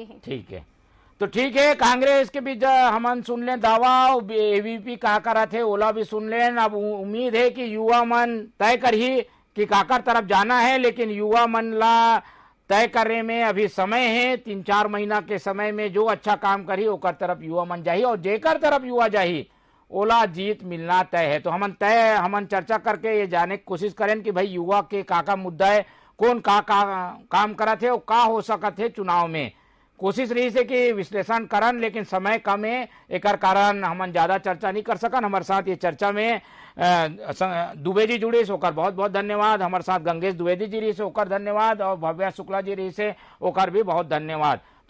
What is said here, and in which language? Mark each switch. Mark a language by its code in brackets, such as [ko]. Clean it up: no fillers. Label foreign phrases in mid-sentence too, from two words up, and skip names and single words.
[hne] ठीक है, तो ठीक है, कांग्रेस के बीच हम सुन लें दावा, एबीवीपी कहा करा थे, ओला भी सुन लें। अब उम्मीद है कि युवा मन तय कर ही कि काकर तरफ जाना है, लेकिन युवा मन ला तय करने में अभी समय है, 3-4 महीना के समय में जो अच्छा काम करी ओकर तरफ युवा मन जाही और जेकर तरफ युवा जाही ओला जीत मिलना तय है। तो हमन चर्चा करके ये जाने की कोशिश करें कि भाई युवा के का मुद्दा है, कौन का काम करत है और का हो सकत है चुनाव में। कोशिश रही से कि विश्लेषण करन, लेकिन समय कम है, एक कारण हमन ज्यादा चर्चा नहीं कर सकन। हमारे साथ ये चर्चा में दुबे जी जुड़े से ओकर बहुत बहुत धन्यवाद, हमारे साथ गंगेश द्विवेदी जी रही से ओकर धन्यवाद और भव्या शुक्ला जी रही से ओकर भी बहुत धन्यवाद।